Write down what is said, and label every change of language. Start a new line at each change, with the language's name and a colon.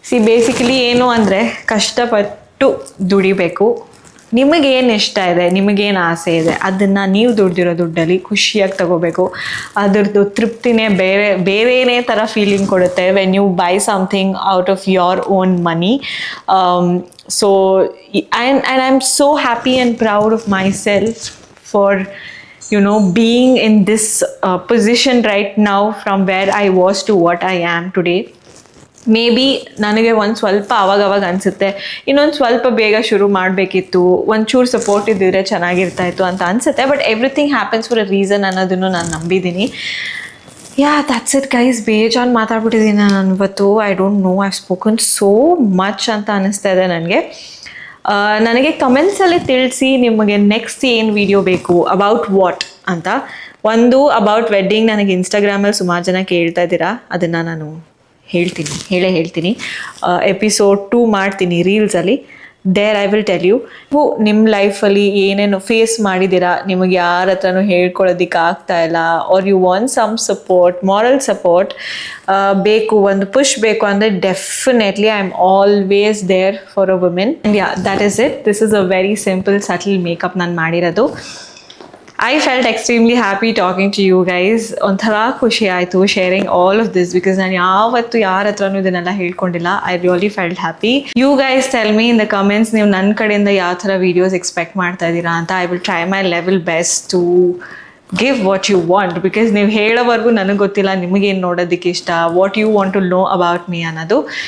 Kannada: Basically ಏನು ಅಂದರೆ ಕಷ್ಟಪಟ್ಟು ದುಡಿಬೇಕು. ನಿಮಗೇನು ಇಷ್ಟ ಇದೆ, ನಿಮಗೇನು ಆಸೆ ಇದೆ, ಅದನ್ನು ನೀವು ದುಡ್ದಿರೋ ದುಡ್ಡಲ್ಲಿ ಖುಷಿಯಾಗಿ ತಗೋಬೇಕು. ಅದರದ್ದು ತೃಪ್ತಿನೇ ಬೇರೆನೇ ಥರ ಫೀಲಿಂಗ್ ಕೊಡುತ್ತೆ
English: When you buy something out of your own money. So and I am so happy and proud of myself for being in this position right now from where I was to what I am today.
Kannada: May be ನನಗೆ ಒಂದು ಸ್ವಲ್ಪ ಅವಾಗವಾಗ ಅನಿಸುತ್ತೆ ಇನ್ನೊಂದು ಸ್ವಲ್ಪ ಬೇಗ ಶುರು ಮಾಡಬೇಕಿತ್ತು, ಒಂಚೂರು ಸಪೋರ್ಟ್ ಇದ್ದಿದ್ರೆ ಚೆನ್ನಾಗಿರ್ತಾಯಿತ್ತು ಅಂತ ಅನಿಸುತ್ತೆ.
English: but everything happens for a reason
Kannada: ಅನ್ನೋದನ್ನು ನಾನು ನಂಬಿದ್ದೀನಿ.
English: Yeah, that's it guys.
Kannada: ಬೇಜಾನ್ ಮಾತಾಡ್ಬಿಟ್ಟಿದ್ದೀನಿ ನಾನು ಇವತ್ತು.
English: I don't know, I have spoken so much
Kannada: ಅಂತ ಅನ್ನಿಸ್ತಾ ಇದೆ ನನಗೆ. ನನಗೆ ಕಮೆಂಟ್ಸಲ್ಲಿ ತಿಳಿಸಿ ನಿಮಗೆ ನೆಕ್ಸ್ಟ್ ಏನು ವಿಡಿಯೋ ಬೇಕು,
English: about what
Kannada: ಅಂತ. ಒಂದು
English: about wedding,
Kannada: ನನಗೆ ಇನ್ಸ್ಟಾಗ್ರಾಮಲ್ಲಿ ಸುಮಾರು ಜನ ಕೇಳ್ತಾ ಇದ್ದೀರಾ, ಅದನ್ನು ನಾನು ಹೇಳ್ತೀನಿ. ಎಪಿಸೋಡ್ 2 ಮಾಡ್ತೀನಿ ರೀಲ್ಸಲ್ಲಿ.
English: there I will tell you
Kannada: ನಿಮ್ಮ ಲೈಫಲ್ಲಿ ಏನೇನು ಫೇಸ್ ಮಾಡಿದ್ದೀರಾ, ನಿಮಗೆ ಯಾರ ಹತ್ರನೂ ಹೇಳ್ಕೊಳ್ಳೋದಕ್ಕೆ ಆಗ್ತಾ ಇಲ್ಲ,
English: are you want some support,
Kannada: moral support ಬೇಕು, ಒಂದು ಪುಷ್ ಬೇಕು ಅಂದರೆ
English: Definitely I am always there for a women. And yeah, that is it. This is a very simple subtle makeup
Kannada: ನಾನು ಮಾಡಿರೋದು.
English: I felt extremely happy talking to you guys.
Kannada: ಒಂಥರ ಖುಷಿ ಆಯಿತು
English: sharing all of this because
Kannada: ನಾನು ಯಾವತ್ತು ಯಾರ ಹತ್ರನೂ ಇದನ್ನೆಲ್ಲ ಹೇಳ್ಕೊಂಡಿಲ್ಲ.
English: I really felt happy. You guys tell me in the comments
Kannada: ನೀವು ನನ್ನ ಕಡೆಯಿಂದ ಯಾವ ಥರ ವೀಡಿಯೋಸ್ ಎಕ್ಸ್ಪೆಕ್ಟ್ ಮಾಡ್ತಾ ಇದ್ದೀರಾ ಅಂತ.
English: I will try my level best to give what you want because
Kannada: ನೀವು ಹೇಳೋವರೆಗೂ ನನಗೆ ಗೊತ್ತಿಲ್ಲ ನಿಮಗೇನು ನೋಡೋದಕ್ಕೆ ಇಷ್ಟ,
English: What you want to know about me ಅನ್ನೋದು.